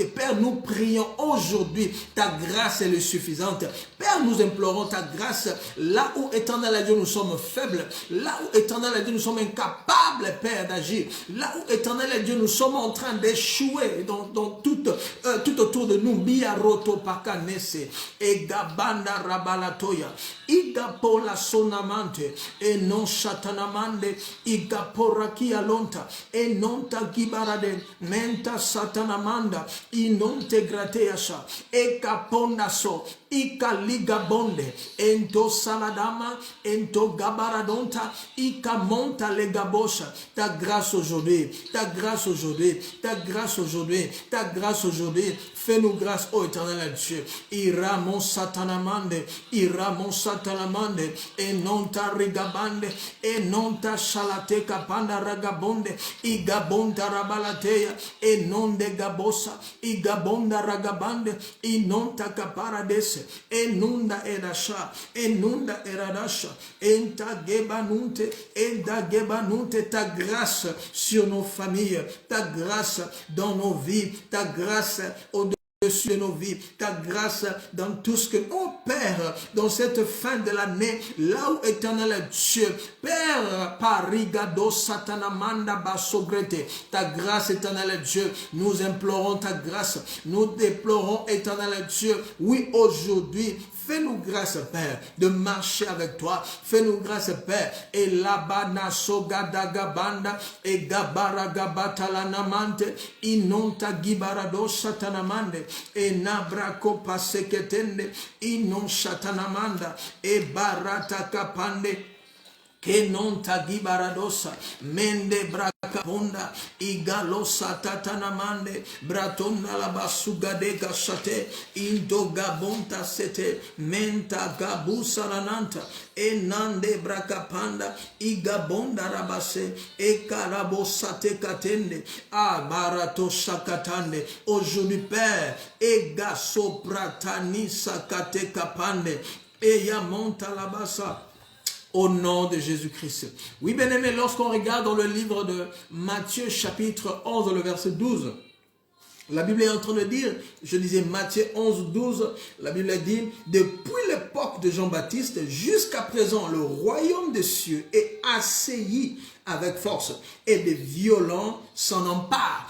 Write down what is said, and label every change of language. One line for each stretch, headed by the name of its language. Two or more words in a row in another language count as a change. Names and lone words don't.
French: Père, nous prions aujourd'hui, ta grâce est le suffisante. Père, nous implorons ta grâce là où éternel Dieu nous sommes faibles, là où éternel Dieu nous sommes incapables, Père, d'agir, là où éternel Dieu nous sommes en train d'échouer dans tout autour de nous. Biaroto pakanese, egabanda rabalatoya, igapola sonamante, et non chatanamande, igaporakia lonta, et non tagibarade, menta satanamanda, inonte grateasha, e caponaso, ika ligabonde, ento saladama, ento gabaradonta, ika monta legabosha. Ta grâce aujourd'hui, ta grâce aujourd'hui, ta grâce aujourd'hui, ta grâce aujourd'hui. Fais-nous grâce, ô éternel Dieu. Ira mon satanamande, et non ta rigabande, et non ta shalate kapanda ragabonde, igabonda rabalateya, et non de gabosa, igabonda ragabande, et non ta caparadese, et nunda edasha, et nunda eradasha, et ta gebanunte, et ta gebanunte, ta grâce sur nos familles, ta grâce dans nos vies, ta grâce au-dessus de nos vies, ta grâce dans tout ce que, oh Père, dans cette fin de l'année, là où éternel Dieu, Père, parigado satanamanda basobrete, ta grâce éternel Dieu, nous implorons ta grâce, nous déplorons éternel Dieu, oui aujourd'hui, fais-nous grâce, Père, de marcher avec toi. Fais-nous grâce, Père. Et labana sogadagabanda et gabaragabatalana inonta gibarado satanamande e nabrako paseketende, inon shatanamanda, e barata kapande, che non tagi baradosa, mende bracabonda, igalosa tatanamande, bratonda la basugadega sate, indogabonta sete, menta gabusa lananta, e nande bracapanda, igabonda rabase, e carabosate katende, a barato sakatande, aujourd'hui Père, e gaso pratanisa kate kapande, e yamonta la basa. Au nom de Jésus-Christ. Oui, bien-aimés, lorsqu'on regarde dans le livre de Matthieu, chapitre 11, le verset 12, la Bible est en train de dire, je disais Matthieu 11, 12, la Bible dit, depuis l'époque de Jean-Baptiste jusqu'à présent, le royaume des cieux est assailli avec force et des violents s'en emparent.